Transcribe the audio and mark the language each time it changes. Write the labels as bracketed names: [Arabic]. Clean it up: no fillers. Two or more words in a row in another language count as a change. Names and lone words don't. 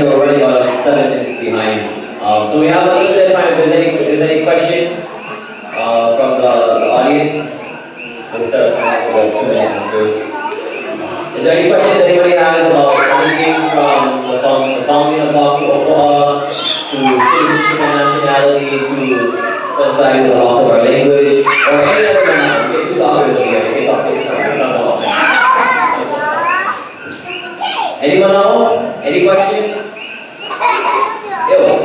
[English] We're running about 7 minutes behind. So we have a little bit of time. If there's any questions from the audience, we'll start time for the 2-minute answers. Is there any questions anybody has about anything from the founding of ʻokoʻa to citizenship and nationality to coinciding with the loss of our language, or any other matter? We get 2 doctors over here. We can talk this time. We don't know about that. Anyone know? Any questions? Yo.